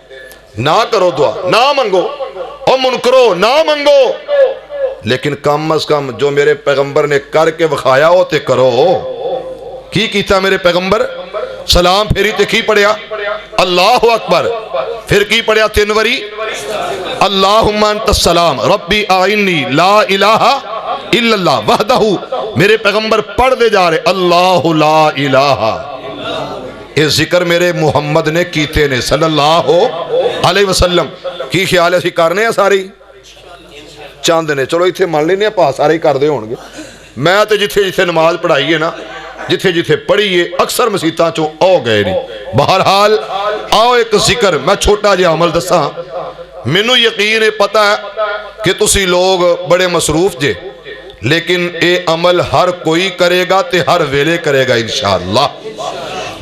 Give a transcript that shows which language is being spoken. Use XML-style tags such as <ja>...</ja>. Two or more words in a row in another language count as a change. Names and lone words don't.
<pa>نہ کرو دعا، نہ منگو، اور منکرو نہ منگو، لیکن کم از کم جو میرے پیغمبر نے کرکے وکھایا او تے کرو. کی کیتا میرے پیغمبر؟ سلام پھیری تے کی پڑھیا?</pa> <ar>الله أكبر.</ar> <pa>فیر کی پڑھیا 3 واری?</pa> <ar>اللهم أنت السلام ربي أعني لا إله إلا الله وحده.</ar> <pa>میرے پیغمبر پڑھدے جا رہے</pa> <ar>الله لا إله.</ar> <pa>اے ذکر میرے محمد نے کیتے نے</pa> <ar>صلى الله عليه وسلم.</ar> <pa>کی خیال اے، اسیں کرنے آں ساری؟ چند نے، چلو ایتھے من لینے آں سارے ای کردے ہونگے. میں تے جتھے جتھے نماز پڑھائی اے نا، جتھے جتھے پڑھی اے، اکثر مسیتاں چوں آ گئے نہیں. بہرحال آؤ اک ذکر، میں چھوٹا جیہا عمل دساں. مینوں یقین اے، پتا اے کہ تسی لوگ بڑے مصروف جے، لیکن اے عمل ہر کوئی کرے گا تے ہر ویلے کرے گا ان شاء اللہ.</pa>